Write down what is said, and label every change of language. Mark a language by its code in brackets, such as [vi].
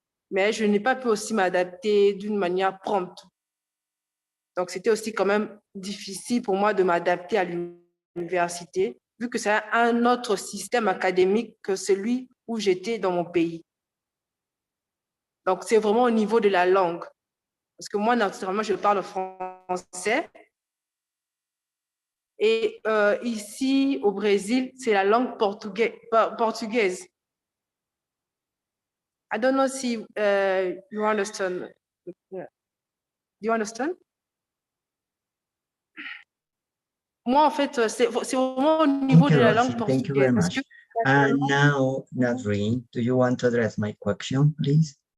[fr] Mais je n'ai pas pu aussi m'adapter d'une manière prompte. Donc, c'était aussi quand même difficile pour moi de m'adapter à l'université, vu que c'est un autre système académique que celui où j'étais dans mon pays. Donc, c'est vraiment au niveau de la langue. Parce que moi, naturellement, je parle français. Et ici, au Brésil, c'est la langue portugaise. [en] I don't know if you understand. Do you understand? [fr] Moi, en fait, c'est vraiment au niveau de la langue portugaise. [en] Thank you very much. And now, Nadreen, do you want to address my question, please?